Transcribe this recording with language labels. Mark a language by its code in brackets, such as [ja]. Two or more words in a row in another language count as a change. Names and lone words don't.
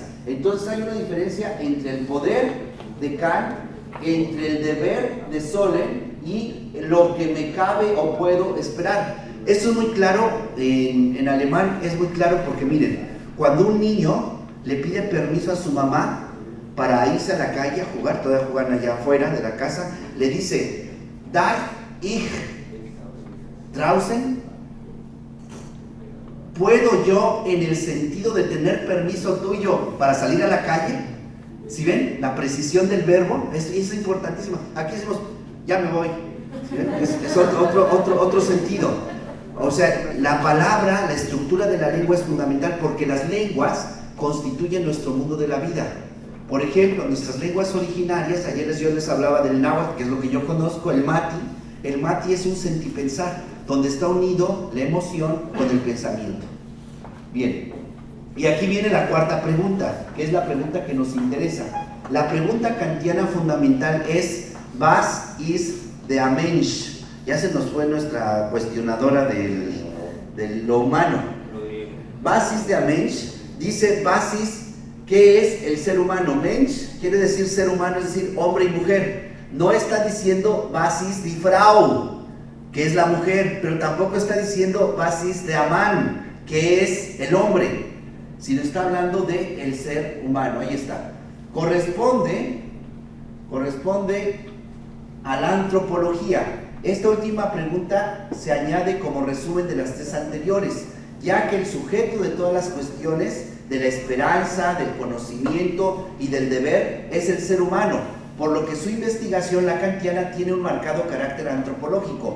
[es] Entonces hay una diferencia entre el poder de Kant, entre el deber de Sollen y lo que me cabe o puedo esperar. Esto es muy claro, en alemán es muy claro porque miren, cuando un niño le pide permiso a su mamá para irse a la calle a jugar, todavía juegan allá afuera de la casa, le dice, [de] darf ich draußen? [es] ¿Puedo yo en el sentido de tener permiso tuyo para salir a la calle? ¿Sí ven? La precisión del verbo es importantísima. Aquí decimos, ya me voy. ¿Sí ven? Es otro sentido. O sea, la palabra, la estructura de la lengua es fundamental porque las lenguas constituyen nuestro mundo de la vida. Por ejemplo, nuestras lenguas originarias, ayer yo les hablaba del náhuatl, que es lo que yo conozco, el mati. El mati es un sentipensar, donde está unido la emoción con el pensamiento. Bien, y aquí viene la cuarta pregunta, que es la pregunta que nos interesa. La pregunta kantiana fundamental es, [de] was ist der Mensch? [es] Ya se nos fue nuestra cuestionadora de lo humano. [de] Was ist der Mensch? Dice, was ist, [es] ¿qué es el ser humano? Mensch quiere decir ser humano, es decir, hombre y mujer. No está diciendo, [de] was ist die Frau, [es] que es la mujer, pero tampoco está diciendo, [de] was ist der Mann, [es] que es el hombre, sino está hablando del ser humano. Ahí está. Corresponde a la antropología. Esta última pregunta se añade como resumen de las tres anteriores, ya que el sujeto de todas las cuestiones de la esperanza, del conocimiento y del deber es el ser humano, por lo que su investigación, la kantiana, tiene un marcado carácter antropológico.